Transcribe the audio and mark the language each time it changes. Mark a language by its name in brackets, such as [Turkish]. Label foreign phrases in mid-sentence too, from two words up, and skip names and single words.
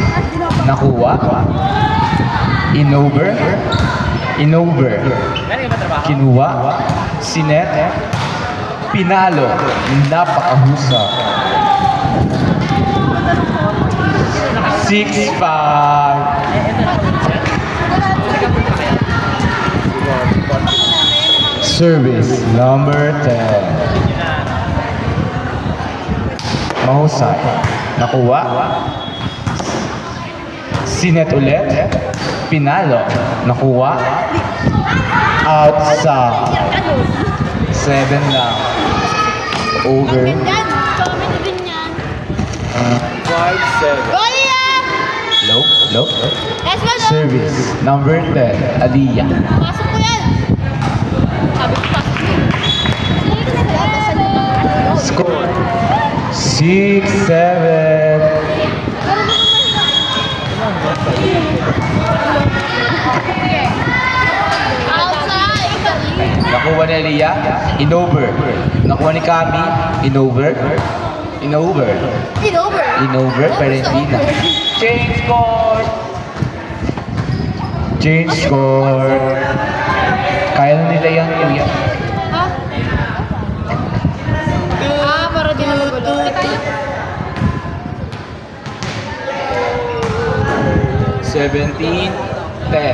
[Filipino] Nakuha. In-over. In-over. Galing ba trabaho? Kinuha. Sinet. Pinalo. Napakahusa. 6-5. [English] Service number 10. Mahusay. [Filipino] Nakuha. Sinet ulit. Pinalo. Nakuha. Out sa 7 lang. Over. Yan, comment din yan. 5-7. [English] Goalie up! [Filipino] Low. [English] Let's go, no? Service number 10. [Filipino] Aliyah. Pasok ko yan. Sabi ko, pasok ko. Score 6-7. Outside. Nakuha ni Aliyah, in-over. Nakuha ni Kami, in-over. In-over. In-over. In-over, pero hindi na. [English] Change score! Change score. [Filipino] Kaya na nila yan, kuya. Ha? Para di na magulo. 17, 10.